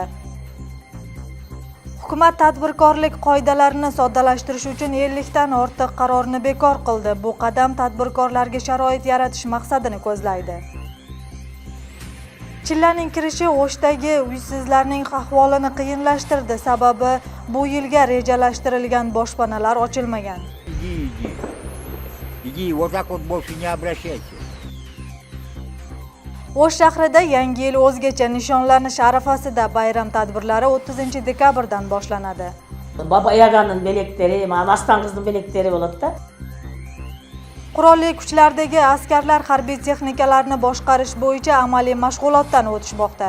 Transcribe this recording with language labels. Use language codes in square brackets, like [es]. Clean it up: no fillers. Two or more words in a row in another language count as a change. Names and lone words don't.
[uz] Hukumat tadbirkorlik qoidalarini soddalashtirish uchun 50 dan ortiq qarorni bekor qildi. Bu qadam tadbirkorlarga sharoit yaratish maqsadini ko'zlaydi. Chillaning kirishi O'shdagi uysizlarning ahvolini qiyinlashtirdi. Sababi bu yilga rejalashtirilgan boshpanalar ochilmagan. [ru] Иди, вот так вот больше не обращайся. [uz] O'sh shahrida Yangi yil o'zgacha nishonlanish arafasida bayram tadbirlari 30 dekabrdan boshlanadi. Baba Yaga'nın belekleri, Aslan kızının belekleri bo'ladi da. Qurolli kuchlardagi askarlar harbiy texnikalarni boshqarish bo'yicha amaliy mashg'ulotdan o'tishmoqda.